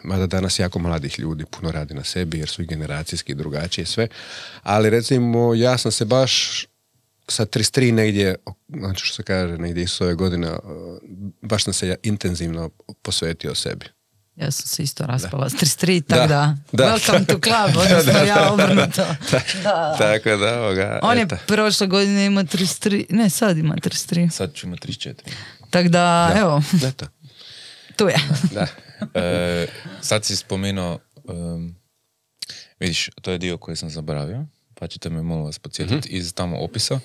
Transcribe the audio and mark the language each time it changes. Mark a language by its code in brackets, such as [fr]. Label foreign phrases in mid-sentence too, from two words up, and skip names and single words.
[hr] Mada danas jako mladih ljudi puno radi na sebi jer su i generacijski drugačije sve. Ali recimo ja sam se baš sa 33 negdje, znači što se kaže, negdje iz ove godine, baš sam se intenzivno posvetio sebi. Ja sam se isto raspala s 33, tako da. [en] Welcome to club, [hr] odnosno ja obrnuto. Tako da, on je prošle godine imao 33, ne, sad ima 33. Sad ću imati 34. Tako da, evo. Tu je. Sad si spomenuo, vidiš, to je dio koji sam zaboravio, pa ćete me molim vas podsjetiti iz tamo opisa.